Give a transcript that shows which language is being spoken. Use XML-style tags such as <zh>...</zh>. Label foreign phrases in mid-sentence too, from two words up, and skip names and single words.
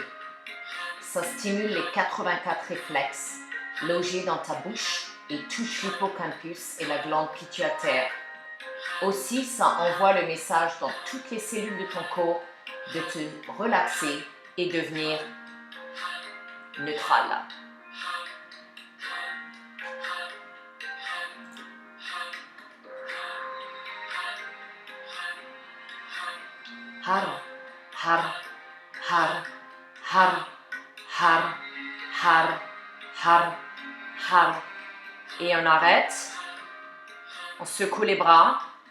<fr>Ça stimule les 84 réflexes logés dans ta bouche et touche l'hippocampus et la glande pituitaire. Aussi, ça envoie le message dans toutes les cellules de ton corps de te relaxer et devenir neutral. Har, har, har, har, har, har, har, har. Et on arrête. On secoue les bras.</fr>